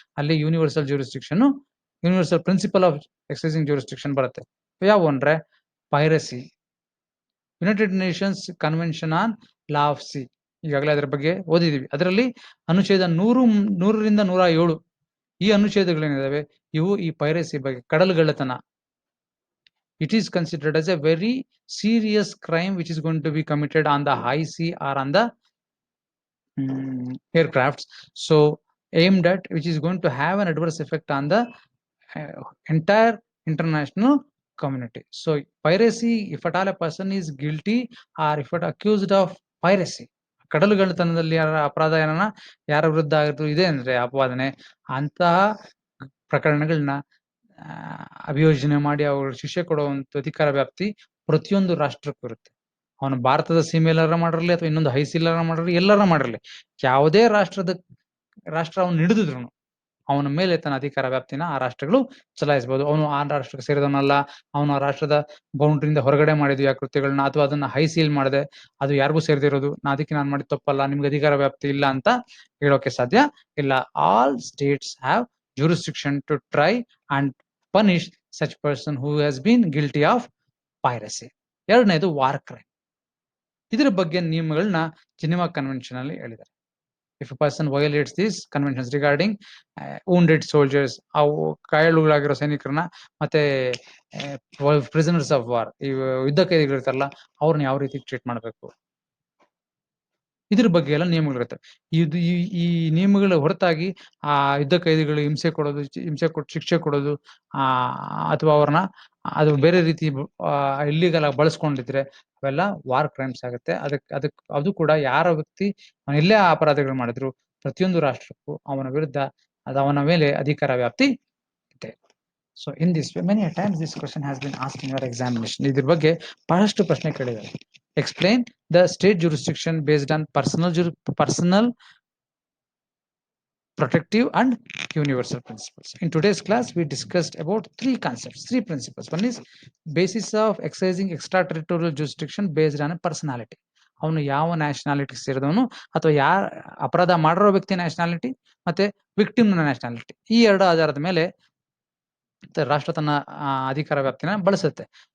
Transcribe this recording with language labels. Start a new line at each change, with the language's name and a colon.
Kannada: ಅಲ್ಲಿ universal jurisdiction, universal principle of ಎಕ್ಸೈಸಿಂಗ್ jurisdiction ಬರುತ್ತೆ. ಯಾವ ಅಂದ್ರೆ piracy, United Nations convention on law of C, ಈಗಾಗಲೇ ಅದರ ಬಗ್ಗೆ ಓದಿದೀವಿ. ಅದರಲ್ಲಿ ಅನುಚ್ಛೇದ 100ರಿಂದ 107 ಈ ಅನುಚ್ಛೇದಗಳೇನಿದಾವೆ ಇವು ಈ ಪೈರಸಿ ಬಗ್ಗೆ, ಕಡಲುಗಳ್ಳತನ.
English: It is considered as a very serious crime which is going to be committed on the high sea or on the aircrafts, so aimed at which is going to have an adverse effect on the entire international community. So piracy, if at all a person is guilty or if at accused of piracy,
Kannada: ಕಡಲುಗಳ್ಳತನದಲ್ಲಿ ಅಪರಾಧ ಯಾರ ವಿರುದ್ಧ ಇದೆ ಅಂದ್ರೆ ಅಪವಾದನೆ, ಅಂತಹ ಪ್ರಕರಣಗಳನ್ನ ಅಭಿಯೋಜನೆ ಮಾಡಿ ಅವ್ರಿಗೆ ಶಿಕ್ಷೆ ಕೊಡುವಂತ ಅಧಿಕಾರ ವ್ಯಾಪ್ತಿ ಪ್ರತಿಯೊಂದು ರಾಷ್ಟ್ರಕ್ಕೂ ಇರುತ್ತೆ. ಅವನು ಭಾರತದ ಸೀಮೆಯಲ್ಲಾರ ಮಾಡಿರಲಿ ಅಥವಾ ಇನ್ನೊಂದು ಹೈಸೀಲಾರ ಮಾಡಿರಲಿ, ಎಲ್ಲಾರ ಮಾಡಿರಲಿ, ಯಾವುದೇ ರಾಷ್ಟ್ರ ಅವನು ಹಿಡಿದಿದ್ರು ಅವನ ಮೇಲೆ ತನ್ನ ಅಧಿಕಾರ ವ್ಯಾಪ್ತಿನ ಆ ರಾಷ್ಟ್ರಗಳು ಚಲಾಯಿಸಬಹುದು. ಅವನು ಆ ರಾಷ್ಟ್ರಕ್ಕೆ ಸೇರಿದವನಲ್ಲ, ಅವನು ಆ ರಾಷ್ಟ್ರದ ಬೌಂಡ್ರಿಯಿಂದ ಹೊರಗಡೆ ಮಾಡಿದ್ವಿ ಆ ಕೃತ್ಯಗಳನ್ನ, ಅಥವಾ ಅದನ್ನ ಹೈ ಸೀಲ್ ಮಾಡಿದೆ, ಅದು ಯಾರಿಗೂ ಸೇರಿದಿರೋದು, ಅದಕ್ಕೆ ನಾನು ಮಾಡಿದ ತಪ್ಪಲ್ಲ, ನಿಮ್ಗೆ ಅಧಿಕಾರ ವ್ಯಾಪ್ತಿ ಇಲ್ಲ ಅಂತ ಹೇಳೋಕೆ ಸಾಧ್ಯ ಇಲ್ಲ.
English: All states have jurisdiction to try and punish such person who has been guilty of piracy.
Kannada: ಎರಡನೇದು ವಾರ್ ಕ್ರೈಮ್. ಇದರ ಬಗ್ಗೆ ನಿಯಮಗಳನ್ನ ಜಿನೆವಾ ಕನ್ವೆನ್ಷನ್ ಅಲ್ಲಿ ಹೇಳಿದ್ದಾರೆ.
English: If a person violates these conventions regarding wounded soldiers,
Kannada: ಅವು ಗಾಯಾಳುಗಳಾಗಿರೋ ಸೈನಿಕರನ್ನ ಮತ್ತೆ
English: prisoners of war,
Kannada: ಈ ಯುದ್ಧ ಕೈದಿಗಳು ಇರ್ತಾರಲ್ಲ, ಅವ್ರನ್ನ ಯಾವ ರೀತಿ ಟ್ರೀಟ್ ಮಾಡಬೇಕು, ಇದ್ರ ಬಗ್ಗೆ ಎಲ್ಲ ನಿಯಮಗಳಿರುತ್ತೆ. ಈ ನಿಯಮಗಳ ಹೊರತಾಗಿ ಆ ಯುದ್ಧ ಕೈದಿಗಳು ಹಿಂಸೆ ಕೊಟ್ಟು ಶಿಕ್ಷೆ ಕೊಡೋದು, ಅಥವಾ ಅವ್ರನ್ನ ಅದು ಬೇರೆ ರೀತಿ ಇಲ್ಲಿಗಲ್ ಆಗಿ ಬಳಸ್ಕೊಂಡಿದ್ರೆ ಅವೆಲ್ಲ ವಾರ್ ಕ್ರೈಮ್ಸ್ ಆಗುತ್ತೆ. ಅದು ಕೂಡ ಯಾರ ವ್ಯಕ್ತಿ ಎಲ್ಲೇ ಅಪರಾಧಗಳು ಮಾಡಿದ್ರು ಪ್ರತಿಯೊಂದು ರಾಷ್ಟ್ರಕ್ಕೂ ಅವನ ವಿರುದ್ಧ ಅವನ ಮೇಲೆ ಅಧಿಕಾರ ವ್ಯಾಪ್ತಿ ಇದೆ.
English: So in this way many times this question has been asked in your examination.
Kannada: ಇದ್ರ ಬಗ್ಗೆ ಬಹಳಷ್ಟು ಪ್ರಶ್ನೆ ಕೇಳಿದ್ದಾರೆ.
English: Explain the state jurisdiction based on personal, protective and universal principles. In today's class, we discussed about 3 concepts, 3 principles. One is basis of exercising extraterritorial jurisdiction based on a personality.
Kannada: ಅವನು ಯಾವ nationality ಸೇರಿದವನು ಅಥವಾ ಯಾರ ಅಪರಾಧ ಮಾಡಿರೋ ವ್ಯಕ್ತಿ nationality ಮತ್ತೆ victim nationality, ಈ 2 ಆಧಾರದ ಮೇಲೆ ರಾಷ್ಟ್ರ ತನ್ನ ಅಧಿಕಾರ ವ್ಯಾಪ್ತಿನ ಬಳಸುತ್ತೆ.